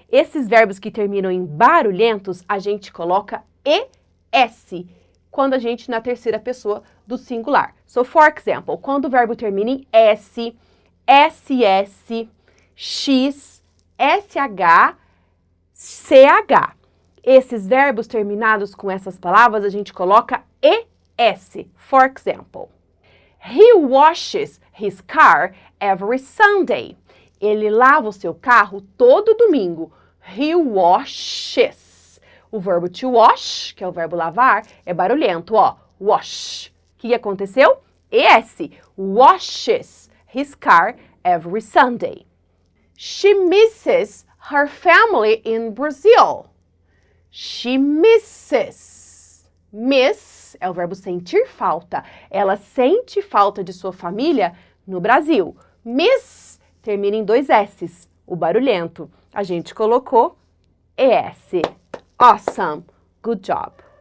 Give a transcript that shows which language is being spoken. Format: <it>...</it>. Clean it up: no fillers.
<pt>Esses verbos que terminam em barulhentos, a gente coloca ES quando a gente na terceira pessoa do singular.</pt> <en>So, for example,</en> <pt>quando o verbo termina em S, SS, X, SH, CH. Esses verbos terminados com essas palavras, a gente coloca ES.</pt> <en>For example, he washes his car every Sunday.</en> <pt>Ele lava o seu carro todo domingo.</pt> <en>He washes.</en> <pt>O verbo to wash, que é o verbo lavar, é barulhento, ó. Wash. O que aconteceu? ES.</pt> <en>Washes his car every Sunday. She misses her family in Brazil. She misses.</en> <pt>Miss é o verbo sentir falta. Ela sente falta de sua família no Brasil. Miss termina em 2 S's. O barulhento. A gente colocou ES.</pt> <en>Awesome. Good job.</en>